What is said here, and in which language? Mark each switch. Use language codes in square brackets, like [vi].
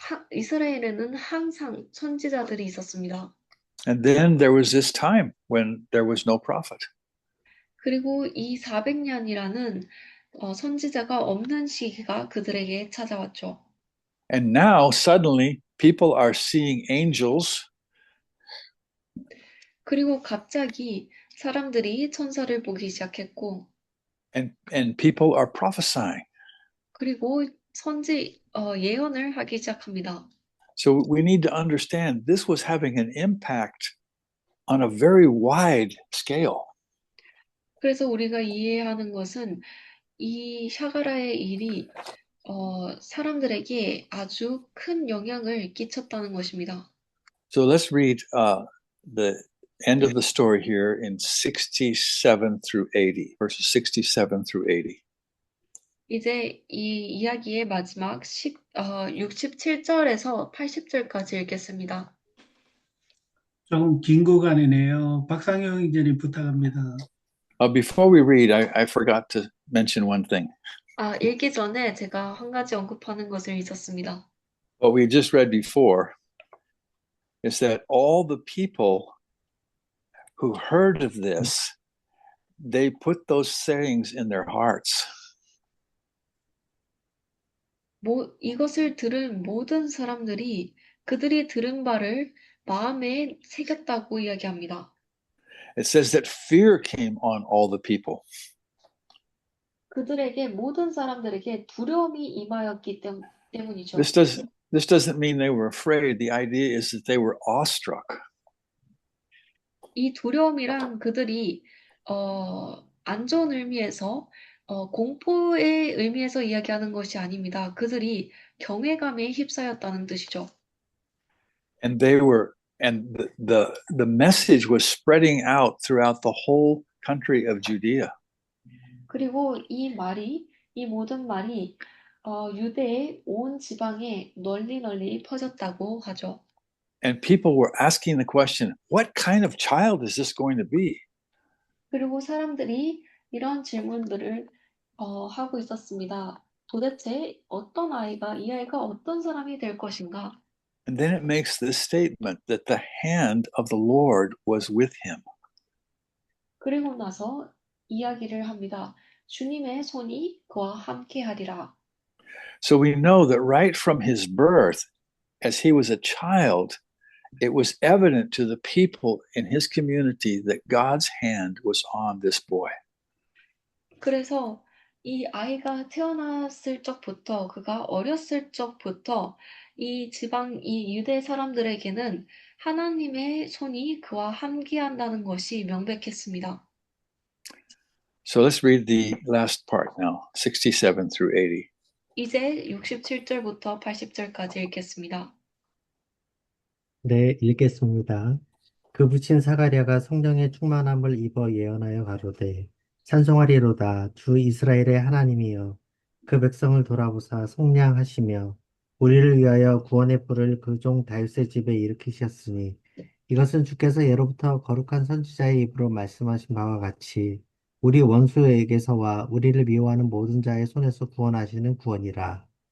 [ko] 이스라엘에는 항상 선지자들이 있었습니다. [en] And then there was this time when there was no prophet. [ko] 그리고 이 400년이라는 선지자가 없는 시기가 그들에게 찾아왔죠. [en] And now suddenly people are seeing angels [ko] 그리고 갑자기 사람들이 천사를 보기 시작했고, [en] and people are prophesying. [ko] 그리고 예언을 하기 시작합니다. [en] So we need to understand this was having an impact on a very wide scale. [ko] 그래서 우리가 이해하는 것은 이 샤가라의 일이 사람들에게 아주 큰 영향을 끼쳤다는 것입니다. [en] So let's read the end of the story here in 67 through 80, verses 67 through 80. [ko] 이제 이 이야기의 마지막 67절에서 80절까지 읽겠습니다. 조금 긴 구간이네요. 박상영 기자님 부탁합니다. [en] Before we read, I forgot to mention one thing. [ko] 읽기 전에 제가 한 가지 언급하는 것을 잊었습니다. [en] What we just read before is that all the people who heard of this, they put those sayings in their hearts. [ko] 이것을 들은 모든 사람들이 그들이 들은 바를 마음에 새겼다고 이야기합니다. [en] It says that fear came on all the people. [ko] 그들에게 모든 사람들에게 두려움이 임하였기 때문이죠. [en] This doesn't mean they were afraid. The idea is that they were awestruck. [ko] 이 두려움이란 그들이 안 좋은 의미에서 공포의 의미에서 이야기하는 것이 아닙니다. 그들이 경외감에 휩싸였다는 뜻이죠. [en] And the message was spreading out throughout the whole country of Judea. [ko] 그리고 이 모든 말이 유대의 온 지방에 널리 퍼졌다고 하죠. [en] And people were asking the question, what kind of child is this going to be? [ko] 그리고 사람들이 이런 질문들을 하고 있었습니다. 도대체 이 아이가 어떤 사람이 될 것인가? [en] And then it makes this statement that the hand of the Lord was with him. [ko] 그리고 나서 이야기를 합니다. 주님의 손이 그와 함께 하리라. [en] So we know that right from his birth, as he was a child, it was evident to the people in his community that God's hand was on this boy. [ko] 그래서 이 아이가 태어났을 적부터, 그가 어렸을 적부터 이 지방, 이 유대 사람들에게는 하나님의 손이 그와 함께한다는 것이 명백했습니다. So let's read the last part now, 67 through 80. 이제 67절부터 80절까지 읽겠습니다. 네, 읽겠습니다. 그 붙인 사가랴가 성령의 충만함을 입어 예언하여 가로되 찬송하리로다 주 이스라엘의 하나님이여 그 백성을 돌아보사 속량하시며 우리를 위하여 구원의 뿔을 그 종 다윗의 집에 일으키셨으니 이것은 주께서 예로부터 거룩한 선지자의 입으로 말씀하신 바와 같이 우리 원수에게서와 우리를 미워하는 모든 자의 손에서 구원하시는 구원이라.